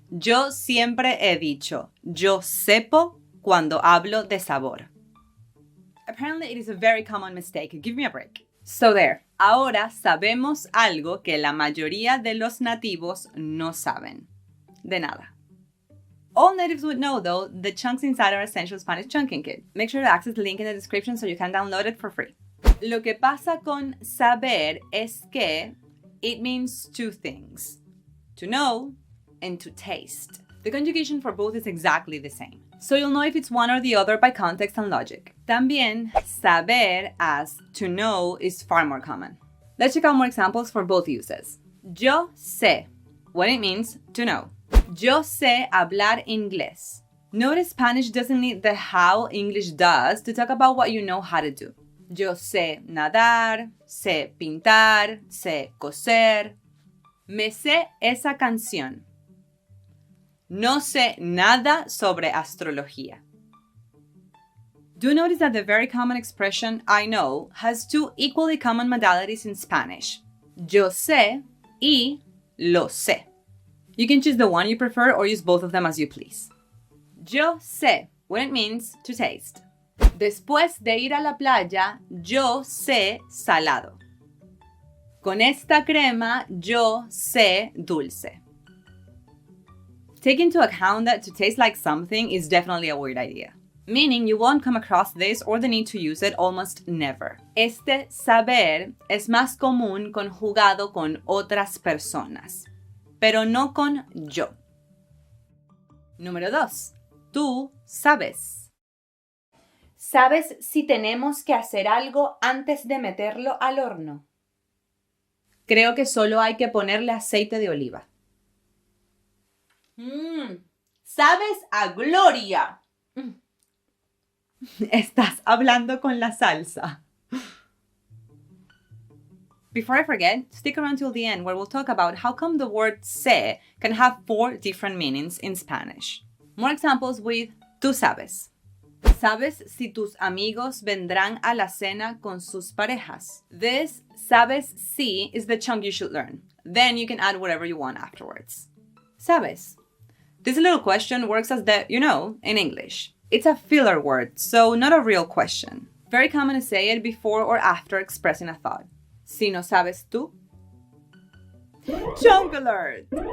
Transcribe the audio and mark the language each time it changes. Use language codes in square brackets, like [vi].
[es] Yo siempre he dicho, yo sepo cuando hablo de sabor. [en] Apparently it is a very common mistake. Give me a break. So there. [es] Ahora sabemos algo que la mayoría de los nativos no saben. De nada. [en] All natives would know, though, the chunks inside our essential Spanish chunking kit. Make sure to access the link in the description so you can download it for free. [es] Lo que pasa con saber es que [en] it means two things. To know and to taste. The conjugation for both is exactly the same. So you'll know if it's one or the other by context and logic. También, saber as to know is far more common. Let's check out more examples for both uses. [es] Yo sé, [en] when it means to know. [es] Yo sé hablar inglés. [en] Notice Spanish doesn't need the how English does to talk about what you know how to do. [es] Yo sé nadar, sé pintar, sé coser. Me sé esa canción. No sé nada sobre astrología. [en] Do notice that the very common expression I know has two equally common modalities in Spanish. [es] Yo sé y lo sé. [en] You can choose the one you prefer or use both of them as you please. [es] Yo sé, [en] when it means to taste. [es] Después de ir a la playa, yo sé salado. Con esta crema, yo sé dulce. [en] Take into account that to taste like something is definitely a weird idea. Meaning you won't come across this or the need to use it almost never. [es] Este saber es más común conjugado con otras personas, pero no con yo. Número 2. Tú sabes. ¿Sabes si tenemos que hacer algo antes de meterlo al horno? Creo que solo hay que ponerle aceite de oliva. ¿Sabes a gloria? Estás hablando con la salsa. [en] Before I forget, stick around till the end where we'll talk about how come the word sé can have 4 different meanings in Spanish. More examples with tú sabes. [es] ¿Sabes si tus amigos vendrán a la cena con sus parejas? [en] This sabes si is the chunk you should learn. Then you can add whatever you want afterwards. [es] ¿Sabes? [en] This little question works as the you know in English. It's a filler word, so not a real question. Very common to say it before or after expressing a thought. [es] Si no sabes tú. [en] Chunk alert!